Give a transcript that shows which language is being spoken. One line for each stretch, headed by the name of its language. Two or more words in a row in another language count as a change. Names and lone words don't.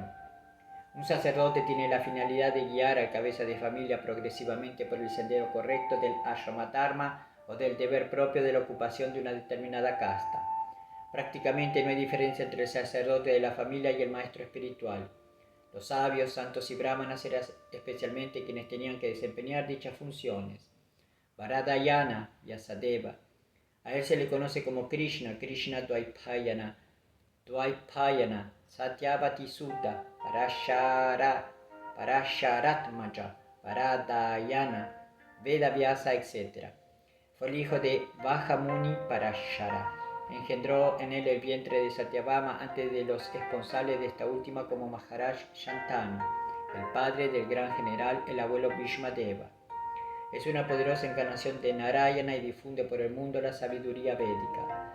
Spanish: Un sacerdote tiene la finalidad de guiar al cabeza de familia progresivamente por el sendero correcto del ashramadharma o del deber propio de la ocupación de una determinada casta. Prácticamente no hay diferencia entre el sacerdote de la familia y el maestro espiritual. Los sabios, santos y brahmanas eran especialmente quienes tenían que desempeñar dichas funciones. Varadayana, Vyasadeva. A él se le conoce como Krishna, Krishna Dvaipayana, Satyavati Sutta, Parasharatmaja, Varadayana, Veda Vyasa, etc. Fue el hijo de Vahamuni Parashara. Engendró en él el vientre de Satyabhama antes de los responsables de esta última como Maharaj Shantanu, el padre del gran general, el abuelo Bhishmadeva. Es una poderosa encarnación de Narayana y difunde por el mundo la sabiduría védica.